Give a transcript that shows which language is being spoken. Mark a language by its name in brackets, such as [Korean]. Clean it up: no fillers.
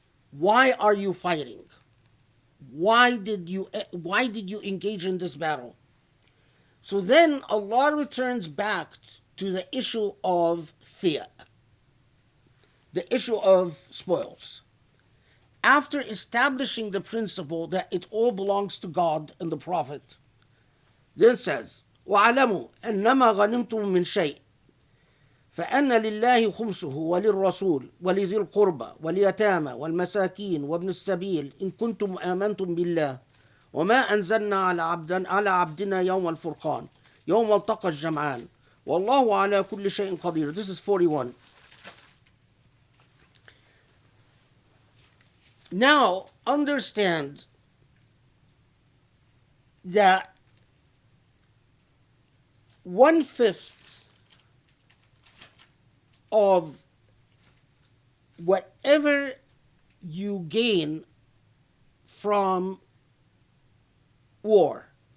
[English] Why are you fighting? Why did you engage in this battle? So then Allah returns back to the issue of fiat, the issue of spoils. After establishing the principle that it all belongs to God and the Prophet, then says, [Arabic] وَعَلَمُوا أَنَّمَا غَنِمْتُم مِّن شَيْءٍ فأن لله خمسه وللرسول ولذي القربى واليتامى والمساكين وابن السبيل إن كنتم آمنتم بالله وما أنزلنا على عبدنا يوم الفرقان يوم التقى الجمعان والله على كل شيء قدير. [English] This is 41. Now understand that 1/5 of whatever you gain from war.